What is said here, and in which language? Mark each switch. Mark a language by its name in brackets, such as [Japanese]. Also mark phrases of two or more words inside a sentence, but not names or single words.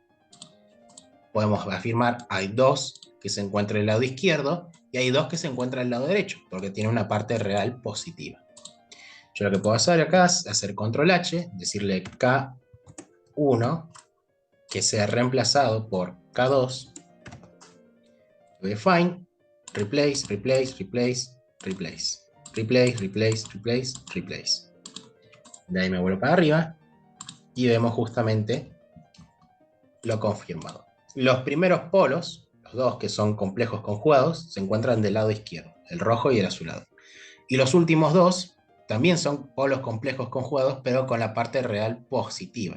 [Spanish] Podemos afirmar hay 2 que se encuentran en el lado izquierdo y hay 2 que se encuentran en el lado derecho, porque tiene una parte real positiva. Yo lo que puedo hacer acá es hacer control H, decirle K1, que sea reemplazado por K2, [English] define, replace, replace, replace, replace, replace, replace, replace, replace. [Spanish] De ahí me vuelvo para arriba y vemos justamente lo confirmado. Los primeros polos, los dos que son complejos conjugados, se encuentran del lado izquierdo, el rojo y el azulado. Y los últimos dos también son polos complejos conjugados, pero con la parte real positiva.